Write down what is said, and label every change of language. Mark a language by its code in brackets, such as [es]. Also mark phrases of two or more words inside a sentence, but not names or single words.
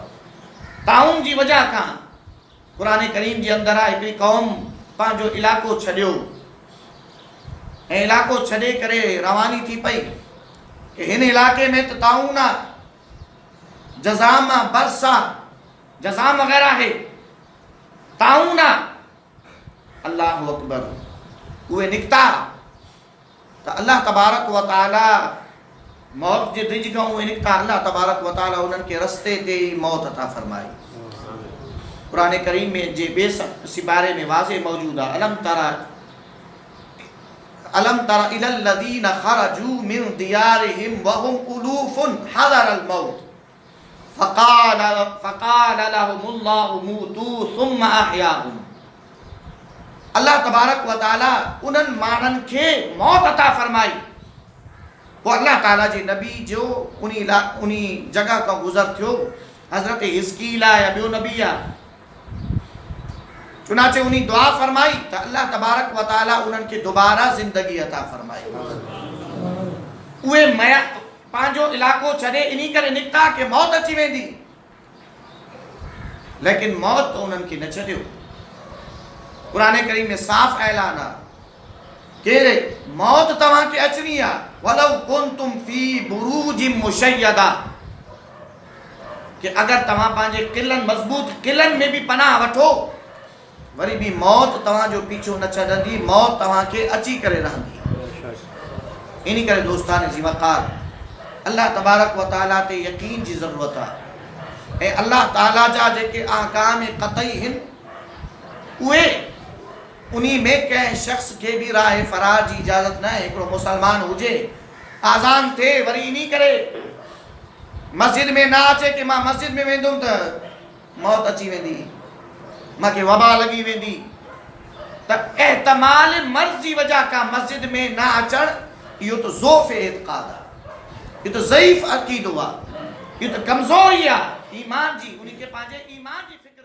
[sd] ताउन जी वजह खां क़ुरान करीम जे अंदरि आहे हिकिड़ी क़ौम पंहिंजो इलाइक़ो छॾियो ऐं इलाइक़ो छॾे करे रवानी थी पई कि हिन इलाइक़े में त ताउन आहे, जज़ाम आहे, बर्स आहे, जज़ाम वग़ैरह आहे, ताउन आहे। [ar] الله أكبر. [sd] उहे निकिता त अल्लाह तबारक व तआला मौत जे रिज खां उहे निकिता, अल्लाह तबारक व तआला उन्हनि खे रस्ते ते ई मौत अता फरमाई। क़ुरान करीम में जे ॿिए सिपारे में वाज़े मौजूद आहे, [ar] ألم تر إلى الذين خرجوا من ديارهم وهم ألوف حذر الموت فقال لهم الله موتوا ثم أحياهم. [sd] अल्लाह तबारक व तआला उन्हनि माण्हुनि खे मौत अता फरमाई। पोइ अल्लाह ताला जे नबी जो उन्हीं जगह खां गुज़र थियो, हज़रत हिज़कील आहे या ॿियो नबी आहे, चुनाचे उन्हीं दुआ फरमाई त अल्लाह तबारक व तआला उन्हनि खे दोबारा ज़िंदगी अता फरमाई। उहे पंहिंजो इलाइक़ो छॾे इन्हीं करे निकिता कि मौत अची वेंदी, लेकिन मौत तो उन्हनि खे न छॾियो। क़ुरान करीम में साफ़ ऐलान आहे कि मौत तव्हांखे अचणी आहे, [ar] ولو كنتم في بروج مشيدة, [sd] कि अगर तव्हां पंहिंजे किलनि मज़बूत किलनि में भी पनाह वठो वरी भी मौत तव्हांजो पीछो न छॾंदी, मौत तव्हांखे अची करे रहंदी। इन करे दोस्तान जी वक़ार, अल्लाह तबारक व तआला ते यकीन जी ज़रूरत आहे ऐं अल्लाह ताला जा जेके अहकाम क़तई आहिनि उहे उन्हीं में कंहिं शख्स खे भी राह फरार जी इजाज़त न आहे। हिकिड़ो मुसलमान हुजे, आज़ान थिए, वरी इन्हीं करे मस्जिद में ना अचे कि मां मस्जिद में वेंदुमि त मौत अची वेंदी, मूंखे वबा लॻी वेंदी, त एहतमाल मर्ज़ जी वजह खां मस्जिद में न अचणु इहो त ज़ोफ़ एतिक़ाद आहे, इहो त ज़ईफ़ अक़ीदो आहे, इहो त कमज़ोरी आहे ईमान जी, उन्हीं खे पंहिंजे ईमान जी